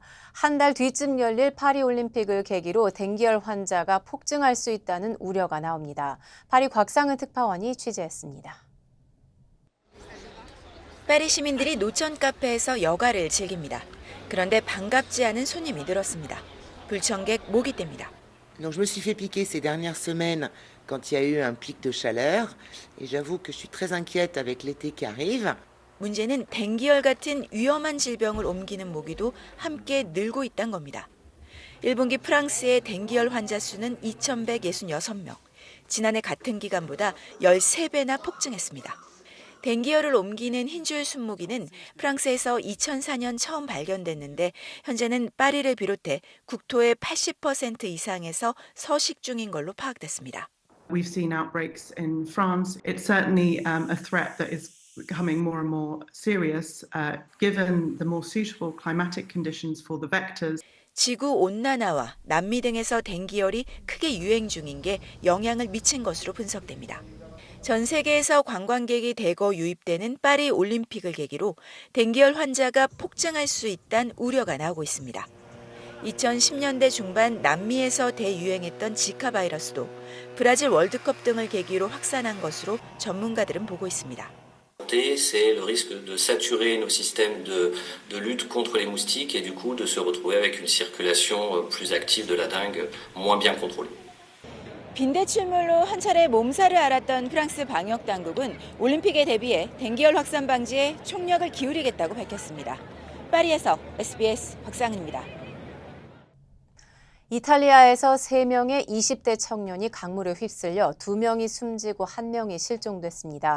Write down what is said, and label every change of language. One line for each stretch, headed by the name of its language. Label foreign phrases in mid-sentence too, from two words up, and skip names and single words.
Korean: 한 달 뒤쯤 열릴 파리올림픽을 계기로 댕기열 환자가 폭증할 수 있다는 우려가 나옵니다. 파리 곽상은 특파원이 취재했습니다. 파리 시민들이 노천 카페에서 여가를 즐깁니다. 그런데 반갑지 않은 손님이 늘었습니다. 불청객 모기 때입니다.
French: Donc je me suis fait piquer ces dernières semaines quand il y a eu un pic de chaleur et j'avoue que je suis très inquiète avec l'été qui arrive.
Korean: 문제는 댕기열 같은 위험한 질병을 옮기는 모기도 함께 늘고 있다는 겁니다. 1분기 프랑스의 댕기열 환자 수는 2,166명. 지난해 같은 기간보다 13배나 폭증했습니다. 댕기열을 옮기는 흰줄 순모기는 프랑스에서 2004년 처음 발견됐는데 현재는 파리를 비롯해 국토의 80% 이상에서 서식 중인 걸로 파악됐습니다.
English: We've seen outbreaks in France. It's certainly a threat that is becoming more and more serious given the more suitable climatic conditions for the vectors.
Korean: 지구 온난화와 남미 등에서 댕기열이 크게 유행 중인 게 영향을 미친 것으로 분석됩니다. 전 세계에서 관광객이 대거 유입되는 파리 올림픽을 계기로 댕기열 환자가 폭증할 수 있다는 우려가 나오고 있습니다. 2010년대 중반 남미에서 대유행했던 지카 바이러스도 브라질 월드컵 등을 계기로 확산한 것으로 전문가들은 보고 있습니다.
French: C'est le risque de saturer nos systèmes de lutte contre les moustiques et du coup de se retrouver avec une circulation plus active de la dengue, moins bien contrôlée.
Korean: 빈대출물로 한 차례 몸살을 앓았던 프랑스 방역 당국은 올림픽에 대비해 댕기열 확산 방지에 총력을 기울이겠다고 밝혔습니다. 파리에서 SBS 곽상은입니다. 이탈리아에서 3명의 20대 청년이 강물에 휩쓸려 2명이 숨지고 1명이 실종됐습니다.